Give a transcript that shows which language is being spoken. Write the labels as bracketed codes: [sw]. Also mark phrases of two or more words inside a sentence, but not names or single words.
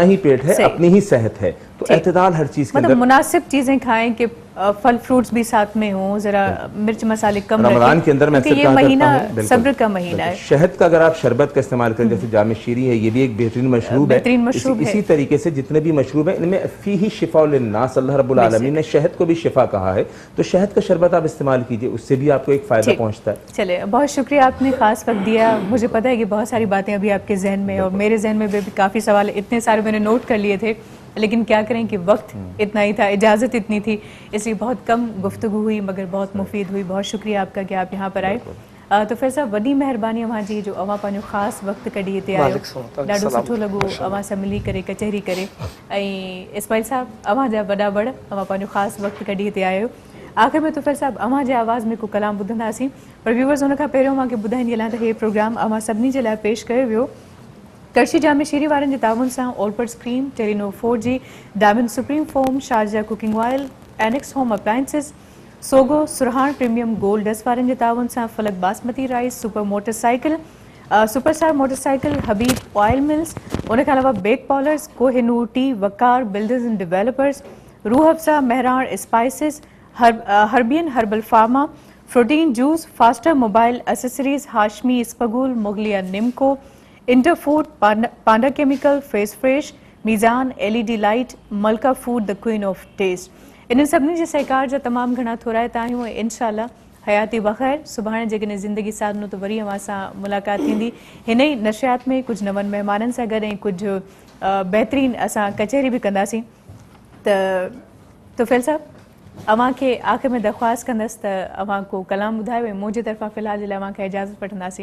[ur] اپنا ہی پیٹ ہے، اپنی ہی صحت ہے، تو اعتدال ہر چیز کے اندر, مناسب چیزیں کھائیں کہ پھل فروٹس بھی ساتھ میں ہوں، ذرا مرچ مسالے کم رکھیں, رمضان کے اندر میں کیونکہ یہ مہینہ صبر کا مہینہ ہے. شہد کا اگر آپ شربت کا استعمال کریں، جیسے جام شیریں ہے، یہ بھی ایک بہترین مشروب ہے. اسی طریقے سے جتنے بھی مشروب ہے ان میں [ar] فيه شفاء للناس, [ur] اللہ رب العالمین نے شہد کو بھی شفا کہا ہے، تو شہد کا شربت آپ استعمال کیجیے، اس سے بھی آپ کو ایک فائدہ پہنچتا ہے. چلے، بہت شکریہ، آپ نے خاص وقت دیا۔ مجھے پتا ہے کہ بہت ساری باتیں ابھی آپ کے ذہن میں اور میرے ذہن میں بھی کافی سوال اتنے سارے میں نے نوٹ کر لیے تھے، لیکن کیا کریں کہ وقت اتنا ہی تھا، اجازت اتنی تھی، اس لیے بہت کم گفتگو ہوئی مگر بہت مفید ہوئی. بہت شکریہ آپ کا کہ آپ یہاں پر آئے. [sd] तो फिर साहब वॾी महिरबानी अवां जी जो अवां पंहिंजो ख़ासि वक़्तु कढी हिते आयो, ॾाढो सुठो लॻो अवां सां मिली करे कचहरी करे। ऐं इस्माइल साहब अवां जा वॾा बड़, अवां पंहिंजो ख़ासि वक़्तु कढी हिते आयो। आख़िर में तुफ़ैल साहब अवां जे आवाज़ में को कलाम ॿुधंदासीं, पर व्यूवर्स हुन खां पहिरियों मूंखे ॿुधाईंदी हलां त हे प्रोग्राम अवां सभिनी जे लाइ पेश कयो वियो करशी जामे शीरी वारनि जे ताउन सां, ओलपर्ट्स क्रीम, टेलीनोर 4G, डायमंड सुप्रीम फोम, शारजा कुकिंग ऑयल, एनेक्स होम अप्लायंसेस, सोगो सुरहान प्रीमियम गोल्ड डस्ट वारनि जे ताउन सां, फलक बासमती राइस, सुपर मोटरसाइकिल, सुपरस्टार मोटरसाइकिल, हबीब ऑयल मिल्स, [ur] ان کے علاوہ [sd] बेक पॉलर्स, कोहिनूर टी, वकार बिल्डर्स एंड डेवलपर्स, रूह अफ़ज़ा मेहरान स्पाइसिस, हर्बियन हर्बल फार्मा, प्रोटीन जूस, फास्टर मोबाइल एसेसरीज, हाशमी स्पगुल, मुगलिया निमको, इंटरफूड, पांडा केमिकल, फेस फ्रेश, मीज़ान, LED लाइट, मलका फूड, द क्वीन ऑफ टेस्ट, इन सभिनी जे सहकार जा तमामु घणा थोराइता आहियूं। इंशाअल्लाह हयाती बख़ैर, सुभाणे जेकॾहिं ज़िंदगी साथ न तो वरी अवां सां मुलाक़ात थींदी हिन ई नशियात में कुझु नवनि महिमाननि सां गॾु ऐं कुझु बहितरीन असां कचहरी बि कंदासीं। त तुफ़ैल साहब अवां खे आख़िर में दरख़्वास्त कंदसि त अवां को कलाम ॿुधायो ऐं मुंहिंजे तरफ़ां फ़िलहाल जे लाइ अवां खे इजाज़त वठंदासीं।